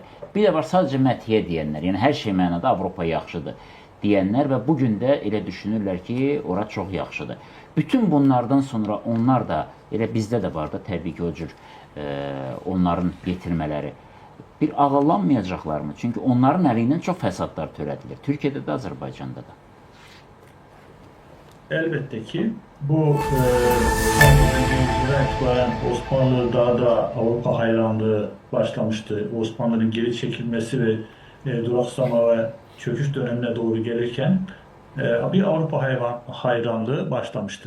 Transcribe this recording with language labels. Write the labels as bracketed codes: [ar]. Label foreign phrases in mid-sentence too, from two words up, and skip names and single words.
[az] Bir də var sadəcə məthiyə deyənlər, yəni hər şey mənada Avropa yaxşıdır deyənlər və bugün də elə düşünürlər ki, ora çox yaxşıdır. Bütün bunlardan sonra onlar da, elə bizdə də var da təbii ki, o cür onların yetirmələri bir ağıllanmayacaqlarmı? Çünki onların əlindən çox fəsadlar törədilir. Türkiyədə də, Azərbaycanda da. [tr] Elbette ki bu itibaren Osmanlı daha da Avrupa hayranlığı başlamıştı. Osmanlı'nın geri çekilmesi ve duraksama ve çöküş dönemine doğru gelirken bir Avrupa hayranlığı başlamıştı.